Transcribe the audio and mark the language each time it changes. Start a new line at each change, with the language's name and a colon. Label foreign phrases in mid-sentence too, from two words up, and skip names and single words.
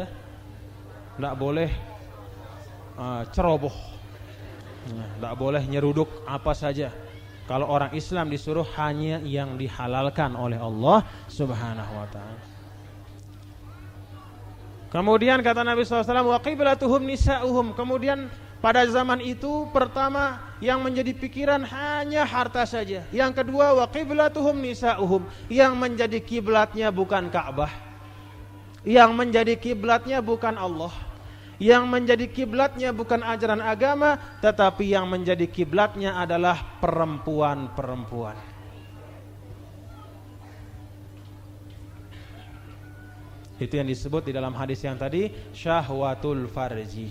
Indonesian: Tidak boleh ceroboh. Tidak boleh nyeruduk apa saja. Kalau orang Islam disuruh hanya yang dihalalkan oleh Allah
Arabic: سبحانه وتعالى.
Indonesian: Kemudian kata Nabi SAW,
Arabic: وقبلتهم نساؤهم.
Indonesian: Kemudian pada zaman itu pertama yang menjadi pikiran hanya harta saja. Yang kedua,
Arabic: وقبلتهم نساؤهم.
Indonesian: Yang menjadi kiblatnya bukan Ka'bah, yang menjadi kiblatnya bukan Allah, yang menjadi kiblatnya bukan ajaran agama, tetapi yang menjadi kiblatnya adalah perempuan-perempuan. Itu yang disebut di dalam hadis yang tadi,
Arabic: شهوة الفرج.